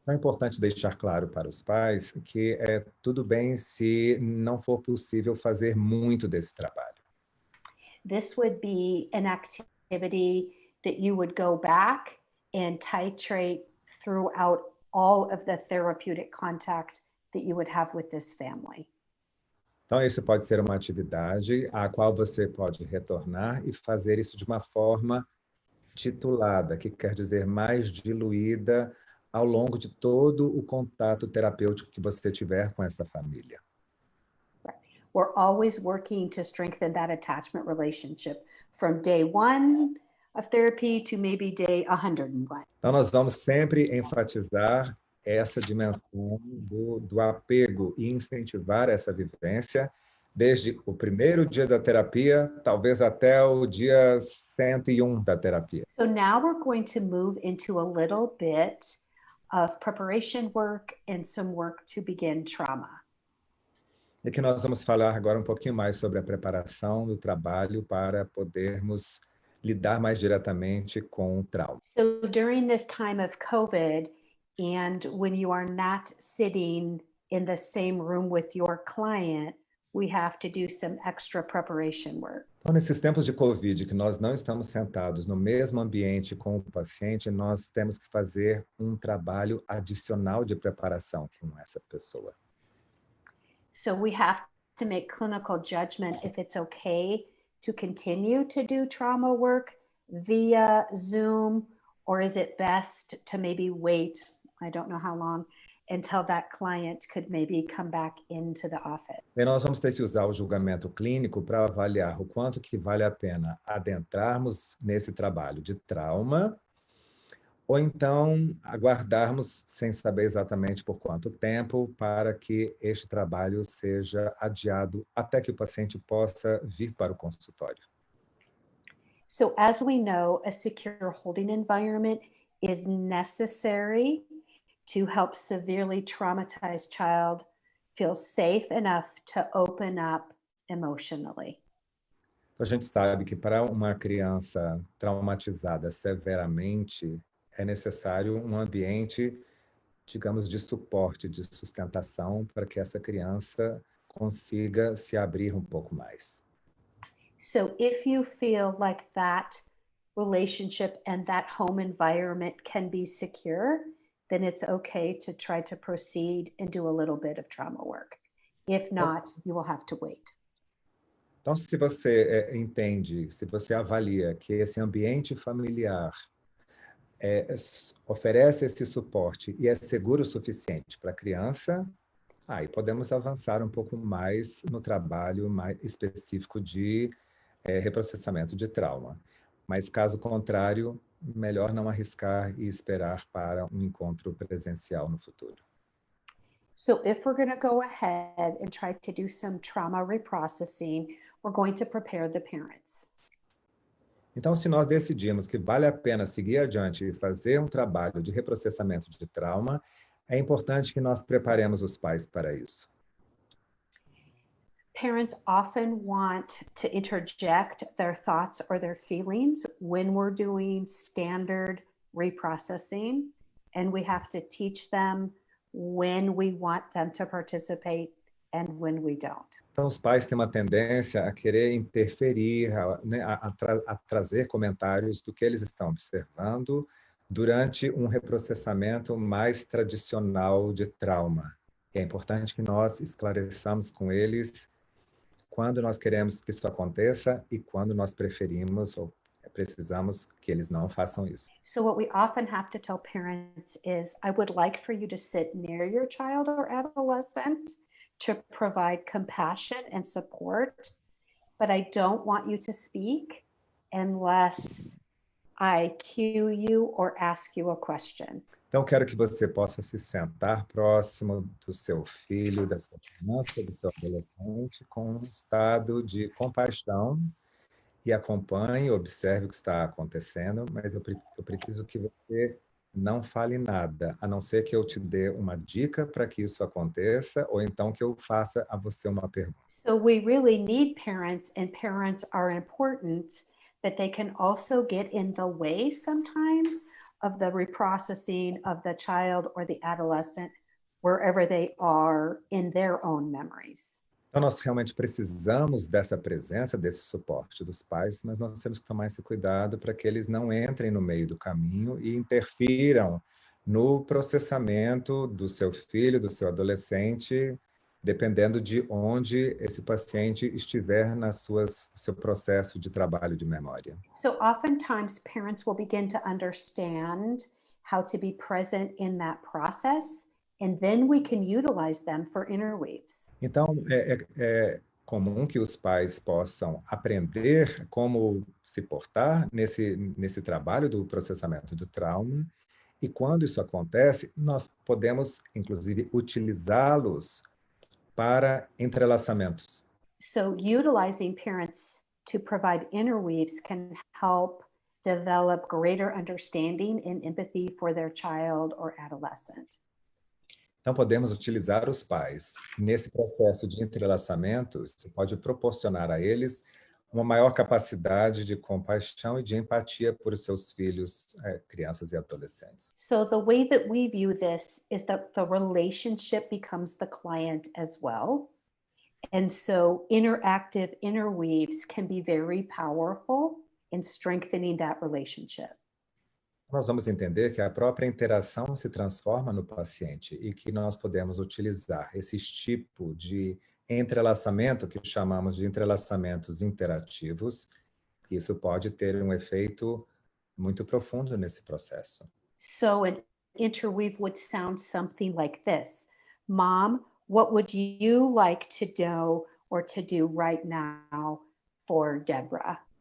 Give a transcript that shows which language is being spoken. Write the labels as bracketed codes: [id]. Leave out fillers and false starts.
[pt] É importante deixar claro para os pais que tudo bem se não for possível fazer muito desse trabalho. [en] This would be an activity that you would go back and titrate throughout all of the therapeutic contact that you would have with this family. [pt] Então, isso pode ser uma atividade à qual você pode retornar e fazer isso de uma forma titulada, que quer dizer mais diluída ao longo de todo o contato terapêutico que você tiver com essa família. [en] We're always working to strengthen that attachment relationship from day 1 of therapy to maybe day 101. [pt] Então, nós vamos sempre enfatizar essa dimensão do apego e incentivar essa vivência desde o primeiro dia da terapia, talvez até o dia 101 da terapia. [en] So now we're going to move into a little bit of preparation work and some work to begin trauma. [pt] E que nós vamos falar agora um pouquinho mais sobre a preparação do trabalho para podermos lidar mais diretamente com o trauma. [en] So during this time of COVID, and when you are not sitting in the same room with your client, we have to do some extra preparation work. [pt] Então, nesses tempos de Covid, que nós não estamos sentados no mesmo ambiente com o paciente, nós temos que fazer um trabalho adicional de preparação com essa pessoa. [en] So we have to make clinical judgment if it's okay to continue to do trauma work via Zoom, or is it best to maybe wait, I don't know how long, until that client could maybe come back into the office. [pt] E nós vamos ter que usar o julgamento clínico para avaliar o quanto que vale a pena adentrarmos nesse trabalho de trauma, ou então aguardarmos, sem saber exatamente por quanto tempo, para que este trabalho seja adiado até que o paciente possa vir para o consultório. [en] So as we know, a secure holding environment is necessary to help severely traumatized child feel safe enough to open up emotionally. [pt] A gente sabe que para uma criança traumatizada severamente, é necessário um ambiente, digamos, de suporte, de sustentação, para que essa criança consiga se abrir um pouco mais. [en] So if you feel like that relationship and that home environment can be secure, then it's okay to try to proceed and do a little bit of trauma work. If not, you will have to wait. [pt] Então, se você entende, se você avalia que esse ambiente familiar oferece esse suporte e é seguro o suficiente para a criança, aí podemos avançar um pouco mais no trabalho mais específico de reprocessamento de trauma. Mas, caso contrário, melhor não arriscar e esperar para um encontro presencial no futuro. [en] So if we're going to go ahead and try to do some trauma reprocessing, we're going to prepare the parents. [pt] Então, se nós decidimos que vale a pena seguir adiante e fazer um trabalho de reprocessamento de trauma, é importante que nós preparemos os pais para isso. [en] Parents often want to interject their thoughts or their feelings when we're doing standard reprocessing, and we have to teach them when we want them to participate and when we don't. [pt] Então, os pais têm uma tendência a querer interferir, a trazer comentários do que eles estão observando durante um reprocessamento mais tradicional de trauma. E é importante que nós esclareçamos com eles quando nós queremos que isso aconteça e quando nós preferimos ou precisamos que eles não façam isso. [en] So what we often have to tell parents is, I would like for you to sit near your child or adolescent to provide compassion and support, but I don't want you to speak unless I cue you or ask you a question. [pt] Então, quero que você possa se sentar próximo do seu filho, da sua criança, do seu adolescente, com um estado de compaixão e acompanhe, observe o que está acontecendo, mas eu preciso que você não fale nada, a não ser que eu te dê uma dica para que isso aconteça, ou então que eu faça a você uma pergunta. [en] So we really need parents, and parents are important, but they can also get in the way sometimes of the reprocessing of the child or the adolescent wherever they are in their own memories. [pt] Então, nós realmente precisamos dessa presença, desse suporte dos pais, mas nós temos que tomar esse cuidado para que eles não entrem no meio do caminho e interfiram no processamento do seu filho, do seu adolescente, dependendo de onde esse paciente estiver no seu processo de trabalho de memória. [en] So oftentimes parents will begin to understand how to be present in that process, and then we can utilize them for interweaves. [pt] Então, é comum que os pais possam aprender como se portar nesse trabalho do processamento do trauma, e quando isso acontece, nós podemos, inclusive, utilizá-los para entrelaçamentos. [en] So utilizing parents to provide interweaves can help develop greater understanding and empathy for their child or adolescent. [pt] Então, podemos utilizar os pais. Nesse processo de entrelaçamento, isso pode proporcionar a eles uma maior capacidade de compaixão e de empatia por seus filhos, crianças e adolescentes. [en] So the way that we view this is that the relationship becomes the client as well. And so interactive interweaves can be very powerful in strengthening that relationship. [pt] Nós vamos entender que a própria interação se transforma no paciente e que nós podemos utilizar esse tipo de entrelaçamento, que chamamos de entrelaçamentos interativos, que isso pode ter um efeito muito profundo nesse processo. [en] So an interweave would sound something like this. Mom, what would you like to know or to do right now for Debra?